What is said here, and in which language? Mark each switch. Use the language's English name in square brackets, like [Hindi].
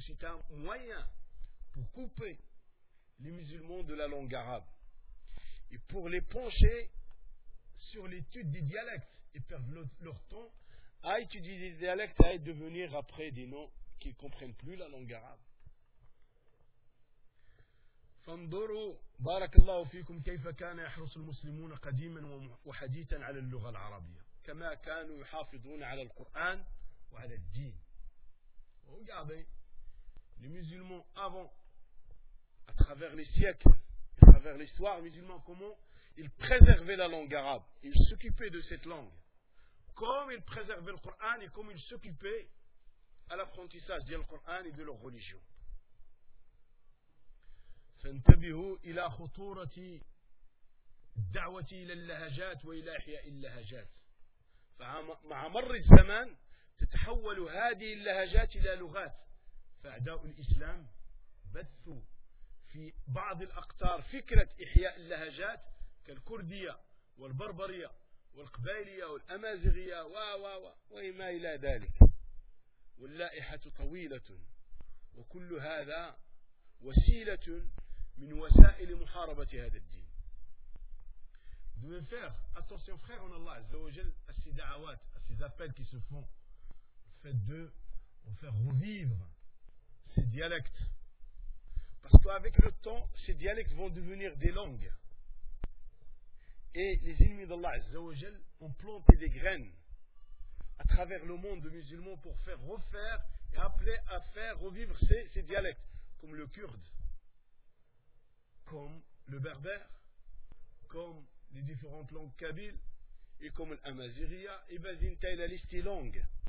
[French] C'est un moyen pour couper les musulmans de la langue arabe. Et pour les pencher sur l'étude des dialectes et perdre leur temps à étudier des dialectes et devenir après des noms qu'ils ne comprennent plus la langue arabe. [Arabic] فانظروا بارك الله فيكم كيف كان يحرص المسلمون قديما وحديثا على اللغة العربية كما كانوا يحافظون على القرآن وعلى الدين. [French] Regardez, les musulmans avant, à travers les siècles, à travers l'histoire musulmane, comment ils préservaient la langue arabe, ils s'occupaient de cette langue, comme ils préservaient le Coran et comme ils s'occupaient à l'apprentissage du Coran et de leur religion. [Arabic] فانتبهوا إلى خطورة دعوة إلى اللهجات وإلى إحياء اللهجات. فمع مر الزمان تتحول هذه اللهجات إلى لغات. فأعداء الإسلام بثوا في بعض الأقطار فكرة إحياء اللهجات كالكردية والبربرية والقبائلية والأمازيغية وما إلى ذلك. واللائحة طويلة، وكل هذا وسيلة من وسائل محاربة هذا الدين. [French] Devez faire attention, frère en Allah Azza wa Jal, à ces da'awat, à ces appels qui se font. Faites de faire revivre ces dialectes. Parce qu'avec le temps, ces dialectes vont devenir des langues. Et les ennemis d'Allah Azza wa Jal ont planté des graines à travers le monde musulman pour faire refaire et appeler à faire revivre ces dialectes, comme le kurde, comme le berbère, comme les différentes langues kabyles, et comme l'amaziria, et bazinta, et la liste est longue.